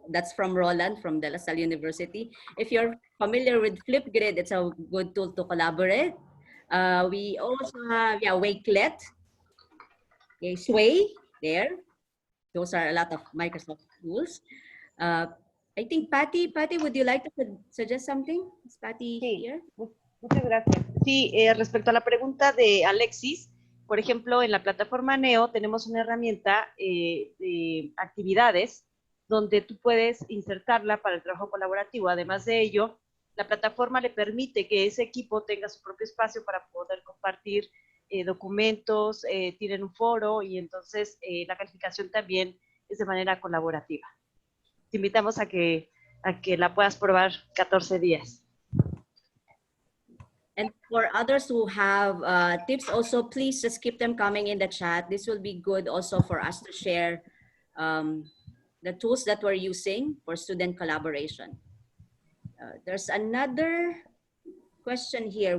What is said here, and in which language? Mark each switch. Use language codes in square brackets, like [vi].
[en] That's from Roland from De La Salle University. If you're familiar with Flipgrid, it's a good tool to collaborate. We also have Wakelet, okay, Sway there. Those are a lot of Microsoft tools. I think Patty, would you like to suggest something? Is Patty here? [es] Muchas gracias. Sí, respecto a la pregunta de Alexis, por ejemplo, en la plataforma Neo tenemos una herramienta de actividades donde tú puedes insertarla para el trabajo colaborativo. Además de ello, la plataforma le permite que ese equipo tenga su propio espacio para poder compartir documentos, tienen un foro y entonces la calificación también es de manera colaborativa. Te invitamos a que la puedas probar 14 días. [en] And for others who have tips also, please just keep them coming in the chat. This will be good also for us to share the tools that we're using for student collaboration. There's another question here.